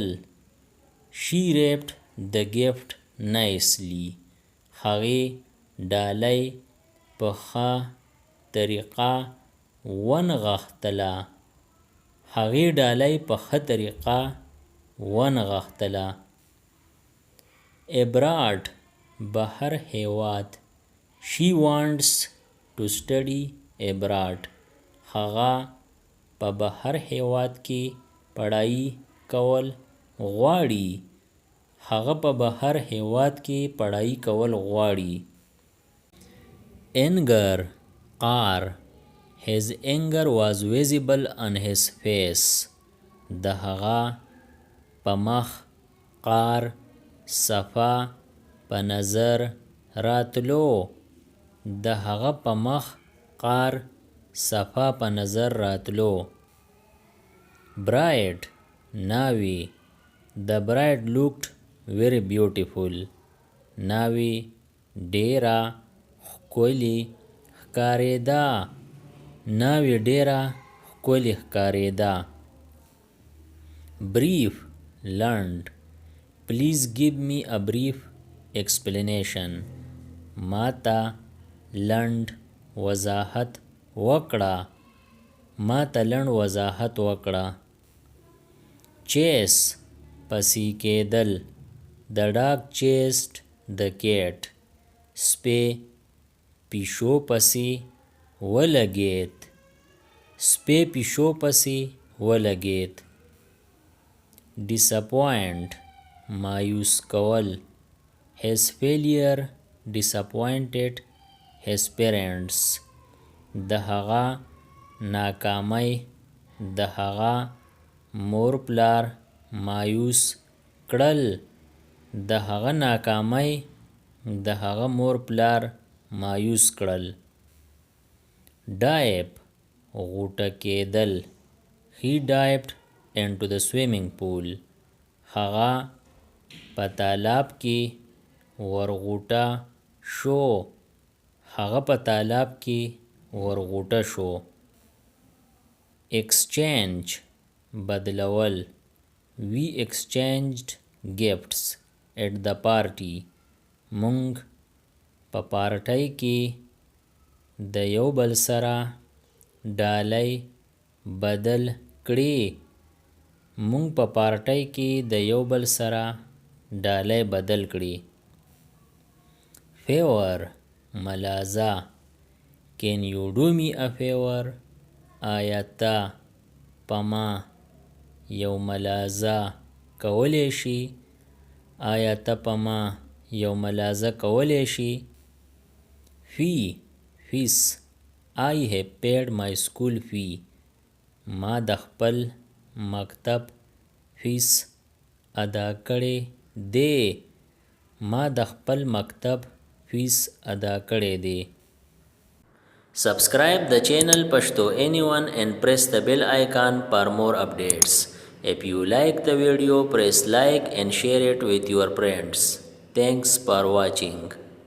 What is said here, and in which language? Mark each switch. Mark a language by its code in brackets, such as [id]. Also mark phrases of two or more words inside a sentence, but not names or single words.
[en] She wrapped the gift nicely. [ps] هغې ډالۍ په ښه طریقه ونغښتله. هغې ډالۍ په ښه طریقه ونغښتله. Abroad بهر هیواد. [en] She wants to study abroad. [ps] هغه په بهر هیواد کې پړهیي کول غواړي. هغه په بهر هیواد کې پړهیي کول غواړي. Anger قار. [en] His anger was visible on his face. [ps] د هغه په مخ قار صفا په نظر راتلو. د هغه په مخ قار صفا په نظر راتلو. Bride ناوې. [en] The bride looked very beautiful. [ps] ناوې ډیره ښکلې ښکارېده. ناوې ډیره ښکلې ښکارېده. brief لنډ. [en] please give me a brief explanation. [ps] ما ته لنډ وضاحت وکړه. chase پسې کېدل. [en] the dog chased the cat. [ps] سپی پیشو پسې ولګېد. disappoint مایوس کول. [en] his failure disappointed his parents. [ps] د هغه ناکامۍ د هغه مور پلار مایوس کړل. dive غوټه کېدل. [en] he dived into the swimming pool. [ps] هغه په تالاب کې ورغوټه شو. exchange بدلول. [en] we exchanged gifts at the party. [ps] مونږ په پارټۍ کې د یو بل سره ډالۍ بدل کړې. favor ملازه. [en] can you do me a favor. [ps] آیا ته په ما یو ملازه کولی شي. [en] fee fees. I have paid my school fee. [ps] ما د خپل مکتب فیس ادا کړی دی. [en] Subscribe the channel Pashto Anyone and press the bell icon for more updates. If you like the video, press like and share it with your friends. Thanks for watching.